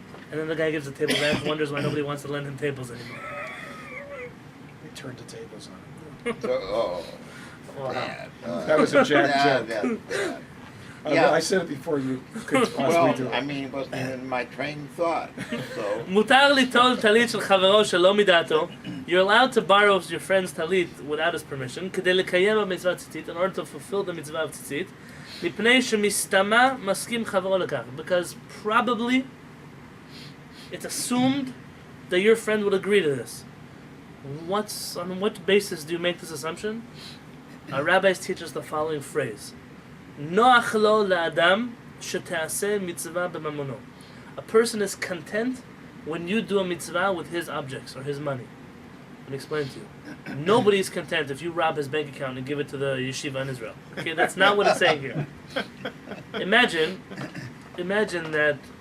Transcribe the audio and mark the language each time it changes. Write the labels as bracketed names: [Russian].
[English] And then the guy gives the table back, wonders why nobody wants to lend him tables anymore. They turned the tables on him. So, Wow. bad. That was a Jack bad, bad, bad. I said it before you could possibly Well, do it. I mean, it wasn't in my train of thought. So, [Hebrew] מותר ליטול טלית של חברו שלא מדעתו. [English] You're allowed to borrow your friend's talit without his permission, [Hebrew] כדי לקיים במצוות ציצית, [English] in order to fulfill the mitzvah of ציצית, [Hebrew] מפני שמסתמה מסכים חברו לכך. [English] Because probably it's assumed that your friend would agree to this. On what basis do you make this assumption? Our rabbis teach us the following phrase. [Hebrew] נוח לו לאדם שתעשה מצווה בממונו. [English] A person is content when you do a mitzvah with his objects or his money. Let me explain to you. Nobody's content if you rob his bank account and give it to the yeshiva in Israel. Okay, that's not what it's saying here. Imagine that